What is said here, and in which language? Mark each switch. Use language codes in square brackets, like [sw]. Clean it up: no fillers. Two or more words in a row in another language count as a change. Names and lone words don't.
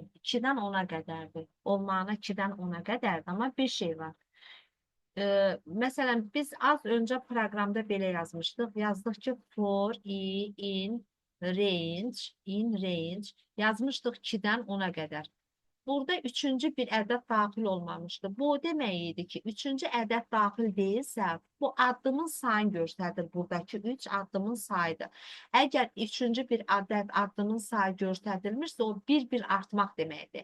[az] 2-dən 10-a qədərdir. Olmağına 2-dən 10-a qədərdir, amma bir şey var. Məsələn, biz az öncə proqramda belə yazmışdıq. Yazdıq ki, [en] for i in range [az] yazmışdıq 2-dən 10-a qədər. Burada üçüncü bir ədəd daxil olmamışdı. Bu o demək idi ki, üçüncü ədəd daxil deyilsə, bu addımın sayını göstərir. Buradakı 3 addımın sayıdır. Əgər üçüncü bir ədəd addımın sayı göstərilmirsə, o bir artmaq deməkdir.